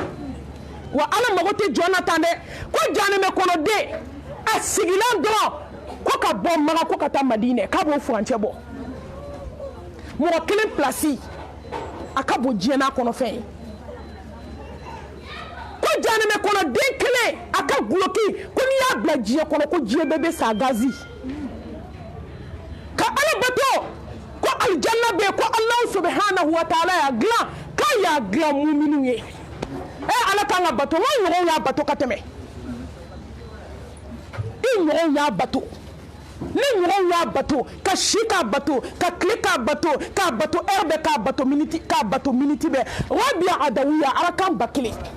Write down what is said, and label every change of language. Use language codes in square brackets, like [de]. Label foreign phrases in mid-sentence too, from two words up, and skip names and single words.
[bm] wa ala mago tɛ jɔn na tan dɛ ko janɛmɛ kɔnɔ den a sigilen dɔrɔn ko ka bɔ Maka ko ka taa Madinɛ k'a b'o furancɛ bɔ mɔgɔ kelen place a ka bon diɲɛ n'a kɔnɔfɛn ye ko janɛmɛ kɔnɔ den kelen a ka guloki ko n'i y'a bila diɲɛ kɔnɔ ko diɲɛ bɛɛ bɛ sa gazi ka Ala bato ko aljanna bɛ ko Allah [ar] سبحانه وتعالى [bm] y'a dilan k'a y'a dilan mu'minu ye Ala kan ka bato n ɲɔgɔn y'a bato ka tɛmɛ i ɲɔgɔn y'a bato ni ɲɔgɔn y'a bato ka si k'a bato ka tile k'a bato heure bɛɛ k'a bato minute bɛɛ Rabia Adawiya Ala kan ba kelen